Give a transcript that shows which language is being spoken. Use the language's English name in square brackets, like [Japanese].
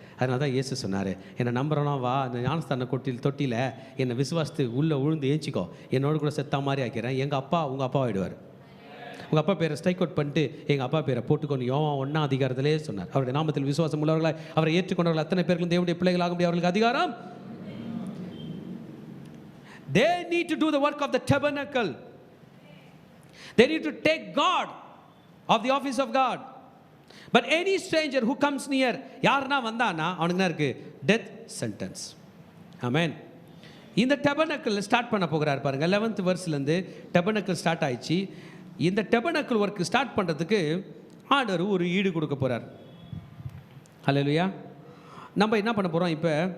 [Tamil] அதனால தான் இயேசு சொன்னார், என்னை நம்புறோன்னா வா, அந்த ஞானஸ்தான தொட்டியில் என்னை விசுவாசத்து உள்ளே உழுந்து ஏஞ்சிக்கோ, என்னோட கூட செத்தா மாதிரி ஆக்கிறேன். எங்கள் அப்பா உங்கள் அப்பா ஆகிடுவார். உங்கள் அப்பா பேரை ஸ்ட்ரைக் அவுட் பண்ணிட்டு எங்கள் அப்பா பேரை போட்டுக்கொண்டு யோவான் 1 அதிகாரத்திலே சொன்னார், அவருடைய நாமத்தில் விசுவாசம் உள்ளவர்களாய் அவரை ஏற்றுக்கொண்டவர்கள் அத்தனை பேர்களும் தேவனுடைய பிள்ளைகளாக முடியும். அவர்களுக்கு அதிகாரம். [English] They need to do the work of the tabernacle. They need to take God of the office of God. But any stranger who comes near, [Tamil] யாருன்னா வந்தானா அவனுக்கு என்ன இருக்கு? [English] Death sentence. Amen. [Tamil] இந்த டெபர்னக்கிள் ஸ்டார்ட் பண்ண போகிறார் பாருங்க. 11th வெர்ஸ்லேருந்து டெபர்னக்கிள் ஸ்டார்ட் ஆயிடுச்சு. இந்த டெபர்னக்கிள் ஒர்க் ஸ்டார்ட் பண்ணுறதுக்கு ஆண்டவர் ஒரு ஈடு கொடுக்க போகிறார். ஹல்லேலூயா. நம்ம என்ன பண்ண போகிறோம் இப்போ?